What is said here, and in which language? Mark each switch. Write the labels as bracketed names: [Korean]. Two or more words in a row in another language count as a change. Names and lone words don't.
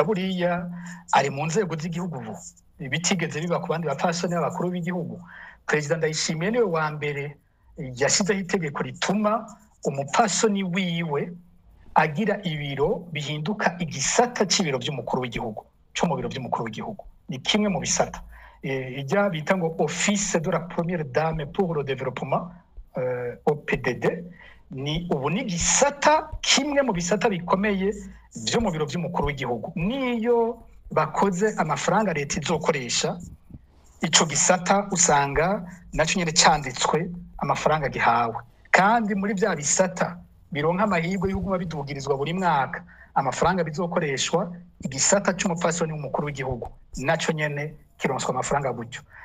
[Rundi] buriya ari mu nzego z'igihugu ubu bitigeze biba ku bandi bapfasoni b'abakuru b'igihugu President Ndayishimiye niwe wa mbere yashizeho itegeko rituma umupfasoni wiwe agira ibiro bihinduka igisata c'ibiro by'umukuru w'igihugu cyo mu biro by'umukuru w'igihugu ni kimwe mu bisata ijya bita ngo [French] office de la première dame pour le développement [Rundi] OPDD ni ubu ni gisata kimwe mu bisata bikomeye byo mu biro by'umukuru w'igihugu niyo bakoze amafaranga leta izokoresha ico gisata usanga naco nyene cyanditswe amafaranga gihawe kandi muri bya bisata bironka amahirwe y'uguma bidugirizwa buri mwaka amafaranga bizokoreshwa igisata c'umupfasoni w'umukuru w'igihugu naco nyene kironswa amafaranga gutyo